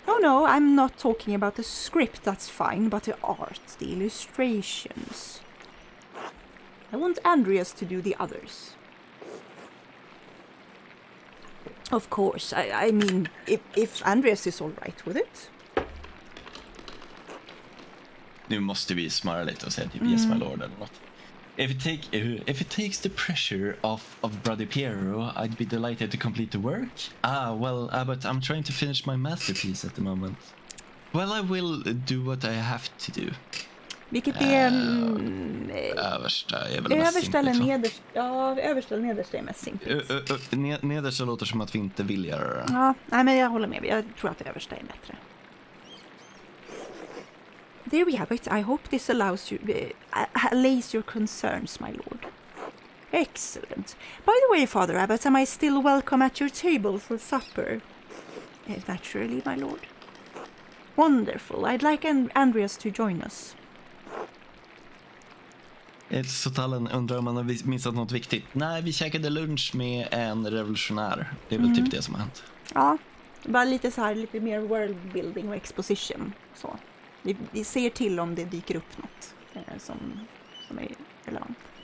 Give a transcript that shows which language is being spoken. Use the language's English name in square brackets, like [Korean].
[English] No, I'm not talking about the script, that's fine, but the art, the illustrations. I want Andreas to do the others. Of course, I mean, if Andreas is all right with it. [Swedish] Nu måste vi smöra lite och säga typ [English] yes my lord [Swedish] eller något. [English] If it takes the pressure off of Brother Piero, I'd be delighted to complete the work. But I'm trying to finish my masterpiece at the moment. Well, I will do what I have to do. [Swedish] Vilket är... översta är väl översta eller liksom. nedersta? Ja, översta eller nedersta är mest simpelt. Nedersta låter som att vi inte vill göra det. Ja, nej, men jag håller med. Jag tror att det översta är bättre. [English] There we have it. I hope this allows you, allays your concerns, my lord. Excellent. By the way, Father Abbot, am I still welcome at your table for supper? Naturally, my lord. Wonderful. I'd like Andreas to join us. [Swedish] Så Tallen undrar om man har missat något viktigt. Nej, vi käkade lunch med en revolutionär. Det är väl typ det som har hänt. Ja, bara lite så här, lite mer worldbuilding och exposition. Så. Vi ser till om det dyker upp något som är relevant.